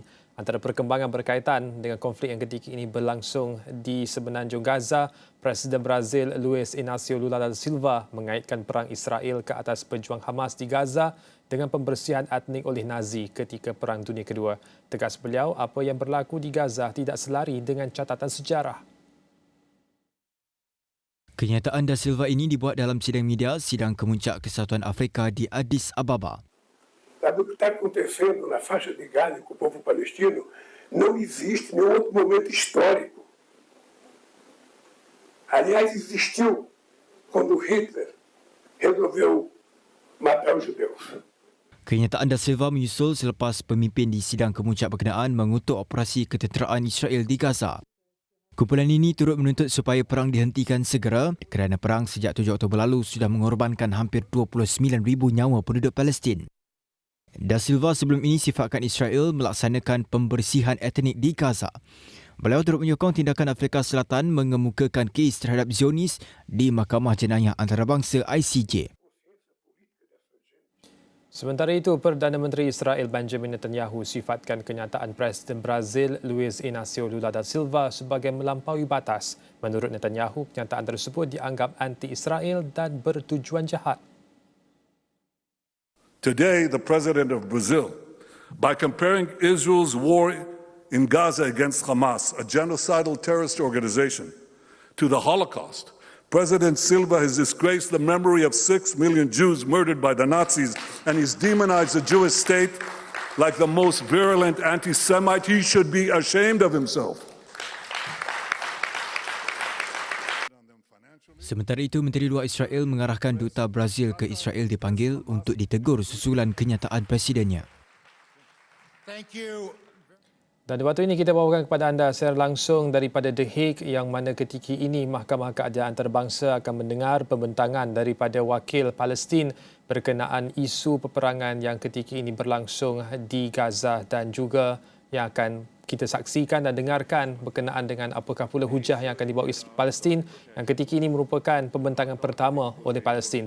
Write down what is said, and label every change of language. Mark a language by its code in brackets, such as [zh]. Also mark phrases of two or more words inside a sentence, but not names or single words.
[ms] Antara perkembangan berkaitan dengan konflik yang ketika ini berlangsung di semenanjung Gaza, Presiden Brazil Luiz Inácio Lula da Silva mengaitkan perang Israel ke atas pejuang Hamas di Gaza dengan pembersihan etnik oleh Nazi ketika Perang Dunia Kedua. Tegas beliau, apa yang berlaku di Gaza tidak selari dengan catatan sejarah. Kenyataan Da Silva ini dibuat dalam sidang media Sidang Kemuncak Kesatuan Afrika di Addis Ababa. [pt] Sabe o que está acontecendo na faixa de Gaza com o povo palestino? Não existe nenhum outro momento histórico. Aliás, existiu quando Hitler resolveu matar os judeus. [ms] Kenyataan Da Silva menyusul selepas pemimpin di sidang kemuncak berkenaan mengutuk operasi ketenteraan Israel di Gaza. Kumpulan ini turut menuntut supaya perang dihentikan segera kerana perang sejak 7 Oktober lalu sudah mengorbankan hampir 29,000 nyawa penduduk Palestin. Da Silva sebelum ini sifatkan Israel melaksanakan pembersihan etnik di Gaza. Beliau turut menyokong tindakan Afrika Selatan mengemukakan kes terhadap Zionis di Mahkamah Jenayah Antarabangsa ICJ. Sementara itu, Perdana Menteri Israel Benjamin Netanyahu sifatkan kenyataan Presiden Brazil Luiz Inácio Lula da Silva sebagai melampaui batas. Menurut Netanyahu, kenyataan tersebut dianggap anti-Israel dan bertujuan jahat. [en] Today, the President of Brazil, by comparing Israel's war in Gaza against Hamas, a genocidal terrorist organization, to the Holocaust, President Silva has disgraced the memory of 6 million Jews murdered by the Nazis, and he's demonized the Jewish state like the most virulent anti-Semite. He should be ashamed of himself. [ms] Sementara itu, Menteri Luar Israel mengarahkan Duta Brazil ke Israel dipanggil untuk ditegur susulan kenyataan presidennya. [en] Thank you. [ms] Dan waktu ini kita bawakan kepada anda secara langsung daripada The Hague yang mana ketika ini Mahkamah Keadilan Antarabangsa akan mendengar pembentangan daripada wakil Palestin berkenaan isu peperangan yang ketika ini berlangsung di Gaza dan juga yang akan kita saksikan dan dengarkan berkenaan dengan apakah pula hujah yang akan dibawa Palestin yang ketika ini merupakan pembentangan pertama oleh Palestin.